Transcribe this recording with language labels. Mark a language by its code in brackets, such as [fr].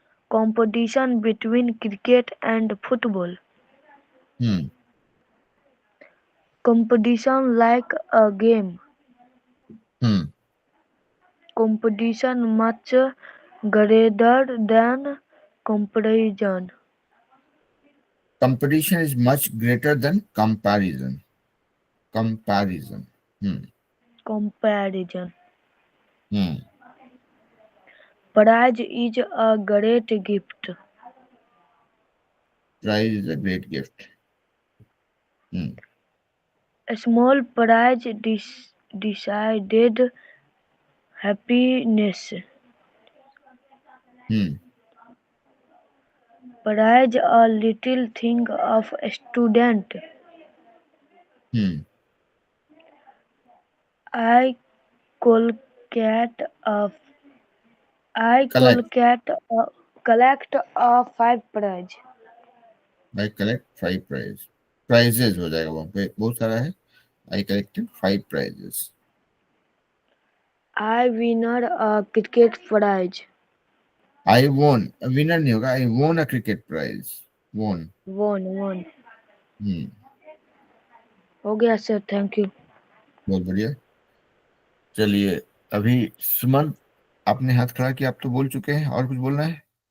[en] Competition between cricket and football. Hmm Competition like a game. Hmm Competition much greater than comparison. Competition is much greater than comparison. Comparison. Hmm Comparison. Hmm Prize is a great gift. Prize is a great gift. Hmm A small prize decided happiness. Hmm Prize a little thing of a student. Hmm I collect a I collect. collect a 5 prize. I collect 5 prize. [hi] Prices हो जाएगा, वहां पे बहुत सारा है। [en] I collected 5 prizes. I winner a cricket prize. I won, winner [hi] नहीं होगा, [en] I won a cricket prize. Won. Won. Hmm [hi] हो गया सर, थैंक यू। बहुत बढ़िया। चलिए, अभी सुमन, आपने हाथ खड़ा किया, आप तो बोल चुके हैं, और कुछ बोलना है?